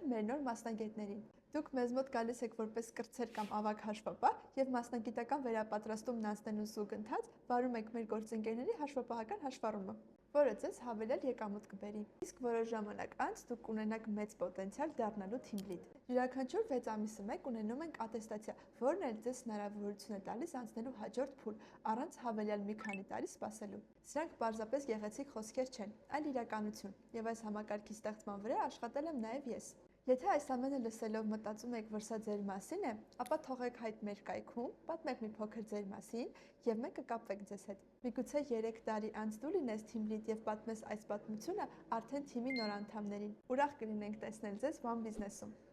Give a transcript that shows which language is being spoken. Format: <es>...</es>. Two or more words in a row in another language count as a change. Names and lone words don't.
<hy>մեր նոր մասնագետներին։ Դուք մեզ մոտ գալիս եք որպես կրտսեր կամ ավագ հաշվապահ եւ մասնագիտական վերապատրաստումն անցնելու զուգընթաց վարում եք մեր գործընկերների հաշվապահական հաշվառումը, որը ձեզ հավելյալ եկամուտ կբերի։ Իսկ որոշ ժամանակ անց դուք կունենաք մեծ պոտենցիալ դառնալու</hy> <en>team lead։</en> <hy>Յուրաքանչյուր 6 ամիսը մեկ ունենում ենք ատեստացիա, որն էլ ձեզ հնարավորություն է տալիս անցնելու հաջորդ փուլ առանց հավելյալ մի քանի տարի սպասելու։ Սրանք պարզապես գեղեցիկ խոսքեր չեն, այլ իրականություն, եւ այս համակարգի ստեղծման վրա աշխատել եմ նաեւ ես։ Եթե այս ամենը լսելով մտածում եք, որ սա ձեր մասին է, ապա թողեք հայտ մեր կայքում, պատմեք մի փոքր ձեր մասին եւ մենք կկապվենք ձեզ հետ։ Միգուցե 3 տարի անց դու լինես</hy> <en>team lead</en> <hy>եւ պատմես այս պատմությունը արդեն թիմի նոր անդամներին։ Ուրախ կլինենք տեսնել ձեզ One Business-ում։</hy>